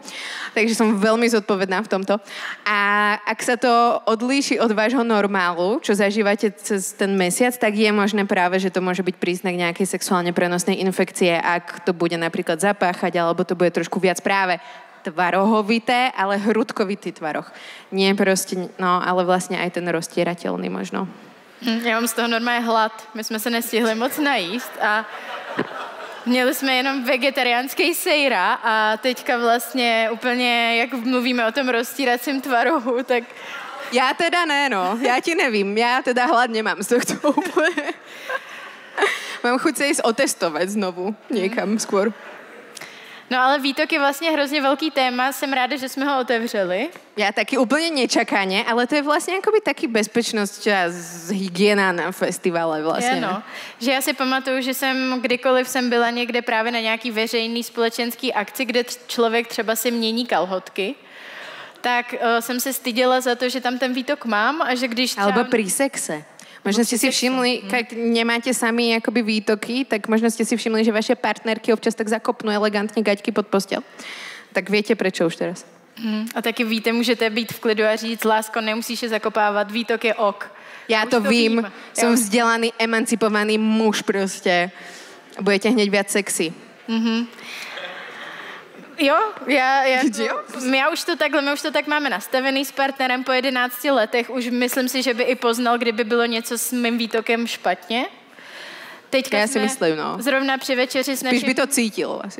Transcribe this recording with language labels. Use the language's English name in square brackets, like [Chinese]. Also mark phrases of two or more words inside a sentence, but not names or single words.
[Slovak] Takže som veľmi zodpovedná v tomto. A ak sa to odlíši od vášho normálu, čo zažívate cez ten mesiac, tak je možné práve, že to môže byť príznak nejakej sexuálne prenosnej infekcie, ak to bude napríklad zapáchať, alebo to bude trošku viac práve tvarohovité, ale hrudkovitý tvaroh. Nie proste, no, ale vlastne aj ten roztierateľný možno. [Czech] Já mám z toho normálně hlad. My jsme se nestihli moc najíst a měli jsme jenom vegetariánský sejra a teďka vlastně úplně, jak mluvíme o tom roztíracím tvarohu, tak... Já teda ne, no. Já ti nevím. Já teda hlad nemám z tohto úplně. [Slovak] Mám chuť sa ísť otestovať znovu niekam skôr. [Czech] No ale výtok je vlastně hrozně velký téma, jsem ráda, že jsme ho otevřeli. [Slovak] Ja taky úplně nečakane, ale to je vlastně akoby taky bezpečnosť a hygiena na festivale vlastně. No. [Czech] Že já si pamatuju, že kdykoliv jsem byla někde právě na nějaký veřejný společenský akci, kde člověk třeba si mění kalhotky, tak jsem se styděla za to, že tam ten výtok mám a že když třeba... [Slovak] Alebo pri sexe. Možno ste si všimli, keď nemáte sami akoby výtoky, tak možno ste si všimli, že vaše partnerky občas tak zakopnú elegantne gaťky pod postel. Tak viete prečo už teraz. [Czech] A taky víte, můžete být v klidu a říct, lásko, nemusíš je zakopávat, výtok je ok. Ja to vím. [Slovak] Som vzdelaný, emancipovaný muž proste. Budete hneď viac sexy. [Czech] Jo, my už to tak máme nastavený s partnerem po 11 letech. Už myslím si, že by i poznal, kdyby bylo něco s mým výtokem špatně. Teďka já si myslím, no. Zrovna při večeři s naším... Spíš by to cítil. Asi.